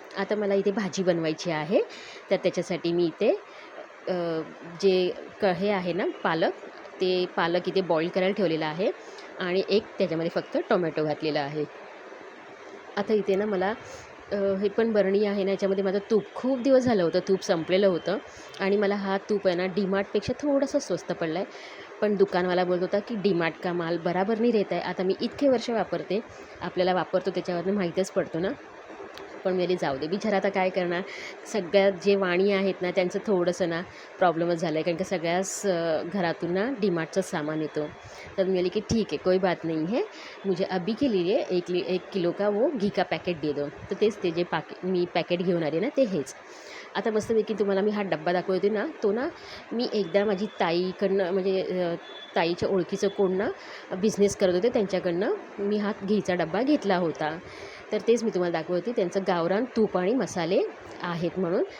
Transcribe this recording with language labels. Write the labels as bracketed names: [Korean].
[Marathi] आता मला इथे भाजी बनवायची आहे. तर त्याच्यासाठी मी इथे हे आहे ना पालक, ते पालक इथे बॉईल करायला ठेवलेला आहे आणि एक त्याच्यामध्ये फक्त टोमॅटो घातलेला आहे. आता इथे ना मला हे पण बरणी आहे ना, याच्यामध्ये माझं तूप खूप दिवस झालं होतं, तूप संपलेलं होतं आणि मला हा तूप आहे ना डीमार्टपेक्षा थोडंसं स्वस्त पडला आहे. पण दुकानवाला बोलत होता की [Hindi] डीमार्ट का माल बराबर नाही रहता है. [Marathi] आता मी इतके वर्ष वापरते, आपल्याला वापरतो त्याच्यावरनं माहीतच पडतो ना. पण मी जाऊ दे, बिचारा आता काय करणार. सगळ्यात जे वाणी आहेत ना त्यांचं थोडंसं ना प्रॉब्लेमच झालं आहे कारण का सगळ्याच घरातून ना डीमार्टचं सामान येतो. तर मी बोली की [Hindi] ठीक है कोई बात नहीं है, मुझे अभी के लिए 1 किलो का वो घी का पॅकेट दे दो. [Marathi] तर तेच ते जे मी पॅकेट घेऊन आले ना ते हेच. आता मस्तपैकी तुम्हाला मी हा डब्बा दाखवते ना, तो ना मी एकदा माझी ताईकडनं म्हणजे ताईच्या ओळखीचं कोण ना बिझनेस करत होते त्यांच्याकडनं मी हा घीचा डब्बा घेतला होता. तर तेच मी तुम्हाला दाखवत होते. त्यांचं गावरान तूप आणि मसाले आहेत म्हणून.